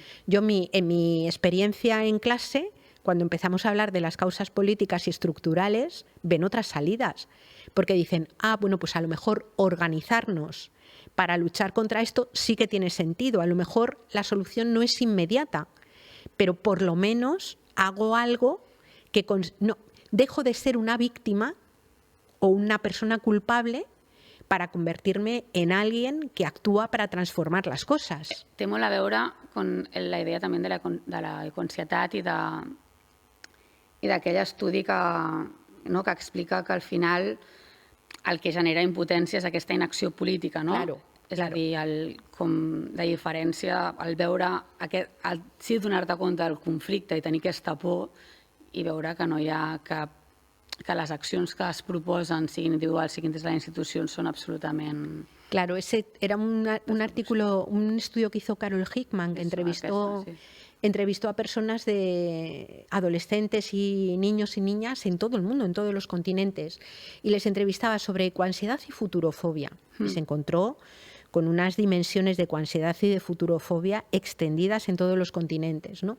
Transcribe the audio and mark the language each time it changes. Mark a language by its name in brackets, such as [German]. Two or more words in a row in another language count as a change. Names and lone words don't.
[Spanish] Yo en mi experiencia en clase, cuando empezamos a hablar de las causas políticas y estructurales, ven otras salidas, porque dicen, bueno, pues a lo mejor organizarnos para luchar contra esto sí que tiene sentido, a lo mejor la solución no es inmediata, pero por lo menos hago algo que dejo de ser una víctima o una persona culpable para convertirme en alguien que actúa para transformar las coses. [Catalan] Té molt a veure amb la idea també de la ecoansietat i d'aquell estudi que explica que al final el que genera impotència és aquesta inacció política, no? [Spanish] Claro. [Catalan] És a dir, com de diferència, el veure, sí donar-te compte del conflicte i tenir aquesta por i veure que no hi ha cap que [Spanish] las acciones [Catalan] que es proposen, siguin individuals, siguin des de les institucions, són absolutament... [Spanish] Claro, ese era un artículo, un estudio que hizo Carol Hickman, que entrevistó a personas de adolescentes y niños y niñas en todo el mundo, en todos los continentes, y les entrevistaba sobre ecoansiedad y futurofobia. Y se encontró con unas dimensiones de ecoansiedad y de futurofobia extendidas en todos los continentes, ¿no?